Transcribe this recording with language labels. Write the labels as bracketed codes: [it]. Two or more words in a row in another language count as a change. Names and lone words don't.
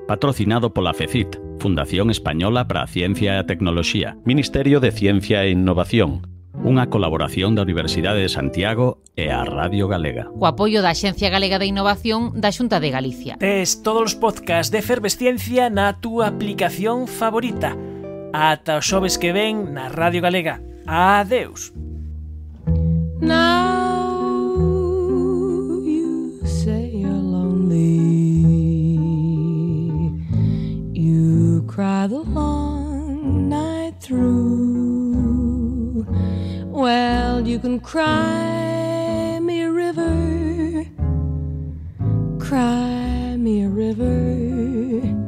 [gl] Patrocinado pola FECIT, Fundación Española para a Ciencia e a Tecnoloxía, Ministerio de Ciencia e Innovación, unha colaboración da Universidade de Santiago e a Radio Galega. Co apoio da Axencia Galega de Innovación da Xunta de Galicia. Tes todos os podcasts de Efervesciencia na túa aplicación favorita. Ata os xoves que ven na Radio Galega. Adeus. [en] Now you say you're lonely. cry the long night through. Well, you can cry me a river, cry me a river.